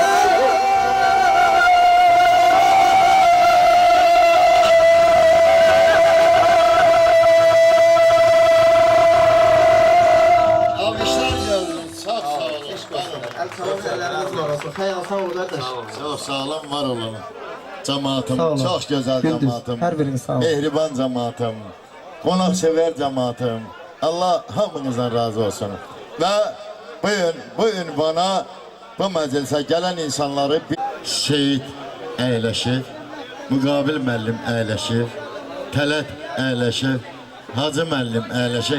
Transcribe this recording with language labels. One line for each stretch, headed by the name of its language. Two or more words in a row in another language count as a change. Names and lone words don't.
Turkish: Alkışlar geldi. Çok sağ olun. Çok sağ olun, var olun. Cemaatim, Sağ olun. çok güzel Gündüz, cemaatim. her biriniz sağ olun. Mehriban cemaatim. Konaksever cemaatim.
Azerbaijani: Allah hamınızdan razı olsun. Ve bu ünvana bu məclisə gələn insanları bir Seyid əyləşir, Müqabil müəllim əyləşir, Tələt əyləşir, Hacı müəllim əyləşir.